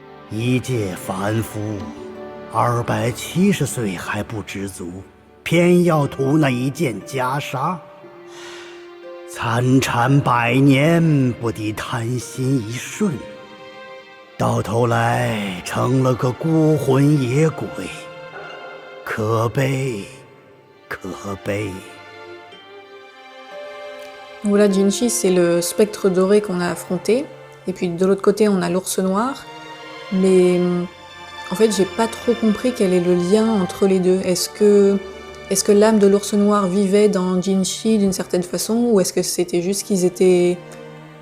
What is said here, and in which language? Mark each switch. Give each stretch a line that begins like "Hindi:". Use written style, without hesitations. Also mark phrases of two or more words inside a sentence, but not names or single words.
Chinese: 一介凡夫，270岁还不知足，偏要图那一件袈裟。参禅100年，不敌贪心一瞬，到头来成了个孤魂野鬼，可悲，可悲。
French: Donc là, Jinchi, c'est le spectre doré qu'on a affronté. Et puis de l'autre côté, on a l'ours noir. Mais en fait, j'ai pas trop compris quel est le lien entre les deux. Est-ce que l'âme de l'ours noir vivait dans Jinchi d'une certaine façon, ou est-ce que c'était juste qu'ils étaient à côté?